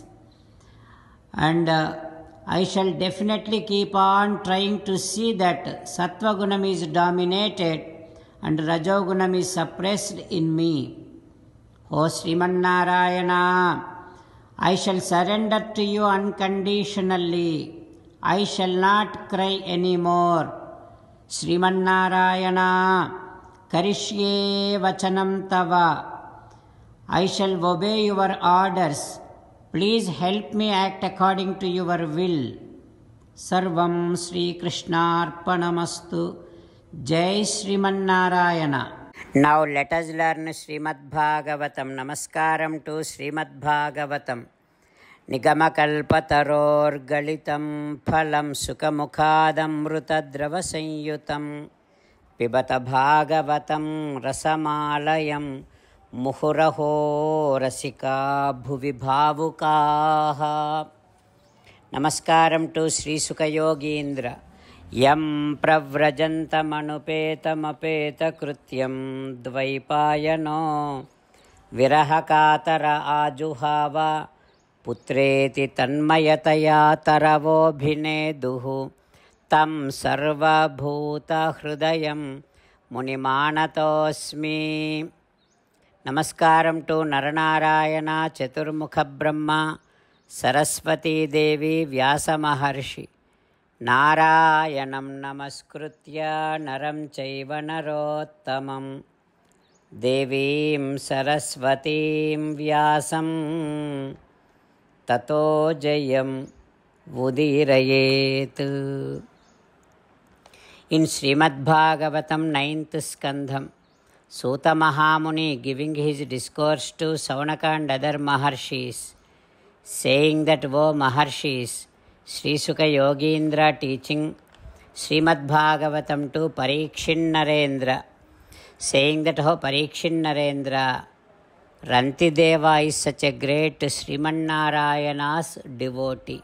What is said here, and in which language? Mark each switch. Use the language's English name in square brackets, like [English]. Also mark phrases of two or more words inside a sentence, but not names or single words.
[English] And I shall definitely keep on trying to see that Sattvagunam is dominated and Rajogunam is suppressed in me. O Srimanarayana, I shall surrender to you unconditionally. I shall not cry anymore. [Sanskrit] श्रीमन्नारायण करिष्ये वचनं तव. [English] I shall obey your orders. Please help me act according to your will. [Sanskrit] सर्वं श्री कृष्णार्पणमस्तु. [English] Jai Srimanarayana. Now let us learn Srimad Bhagavatam. [Sanskrit] Namaskaram to Srimad Bhagavatam. निगमकल्पतरोर् गलितं फलं शुकमुखादमृत संयुतं पिबत भागवतं रसमालयं ముహురహో రసికా భువి భావుకాః. [Telugu] నమస్కారం టు శ్రీ సుఖయోగీంద్ర. [Sanskrit] యం ప్రవ్రజంతమనుపేతమపేతకృత్యం ద్వైపాయనో విరహకాతర ఆజుహావ పుత్రేతి తన్మయతయా తరవోభినేదుః తం సర్వభూతహృదయం మునిమానతోస్మి. [Telugu] నమస్కారం టు నరనారాయణ చతుర్ముఖ బ్రహ్మ సరస్వతీదేవి వ్యాస మహర్షి. [Sanskrit] నారాయణం నమస్కృత్య నరం చైవ నరోత్తమం దేవీం సరస్వతీం వ్యాసం తతో జయం ఉదీరయేత్. [English] In Srimad Bhagavatam 9th Skandham, Suta Mahamuni giving his discourse to Saunaka and other Maharshis, saying that, O Maharshis, Sri Sukha Yogindra teaching Srimad Bhagavatam to Parikshin Narendra, saying that, O Parikshin Narendra, Rantideva is such a great Sriman Narayana's devotee.